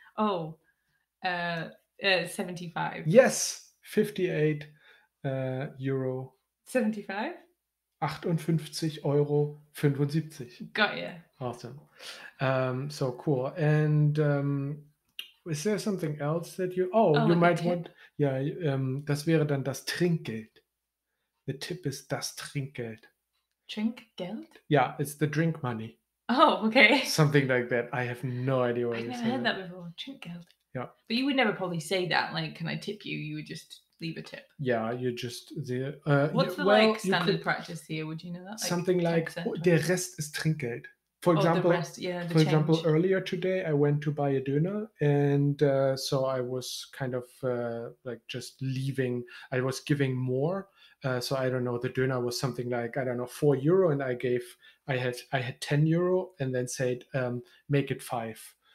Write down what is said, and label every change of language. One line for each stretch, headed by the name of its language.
English: Oh, 75. Yes, 58 euro. 75? 58,75 €. Got you. Awesome. So cool. And is there something else that you like might want?
German: Ja, das wäre dann das Trinkgeld.
English: The tip is das Trinkgeld.
German: Trinkgeld?
English: Yeah, it's the drink money. Oh, okay. Something like that. I have no idea what I've never heard that before.
German: Trinkgeld.
English: Yeah. But you would never probably say that, like, can I tip you? You would just leave a tip. Yeah, you just what's the standard practice here? Would you know that? Like something like
German: der Rest ist Trinkgeld.
English: For example, the rest, yeah, for example, earlier today I went to buy a döner, and so I was kind of like just leaving. I was giving more, so I don't know. The döner was something like, I don't know, €4, and I had €10, and then said make it 5.